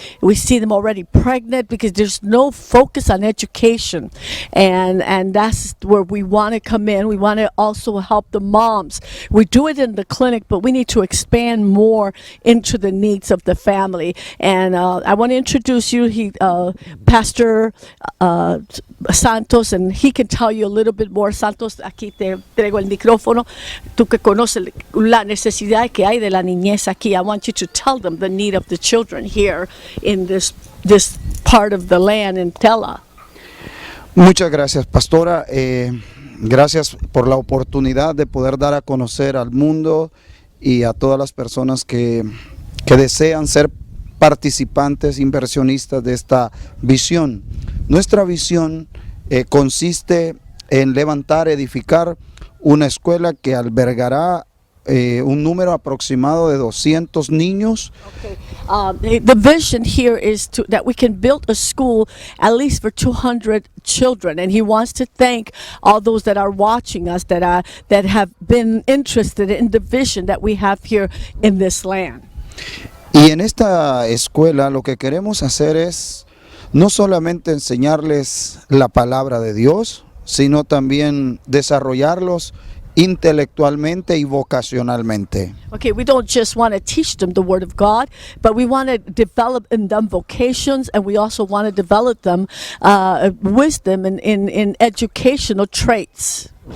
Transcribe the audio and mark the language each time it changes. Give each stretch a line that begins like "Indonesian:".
English: We see them already pregnant because there's no focus on education, and that's where we want to come in. We want to also help the moms. We do it in the clinic, but we need to expand more into the needs of the family. And I want to introduce you, Pastor Santos, and he can tell you a little bit more.
Spanish: Santos, aquí te traigo el micrófono. Tú que conoces la necesidad que hay de la niñez aquí.
English: I want you to tell them the need of the children here in this part of the land in Tela.
Spanish: Muchas gracias, pastora. Gracias por la oportunidad de poder dar a conocer al mundo y a todas las personas que desean ser participantes, inversionistas de esta visión. Nuestra visión consiste en levantar, edificar una escuela que albergará un número aproximado de 200 niños.
English: Okay. The vision here is that we can build a school at least for 200 children, and he wants to thank all those that are watching us that have been interested in the vision that we have here in this land.
Spanish: Y en esta escuela lo que queremos hacer es no solamente enseñarles la palabra de Dios, sino también desarrollarlos intelectualmente y vocacionalmente.
English: Okay, we don't just want to teach them the Word of God, but we want to develop in them vocations, and we also want to develop them wisdom in educational traits.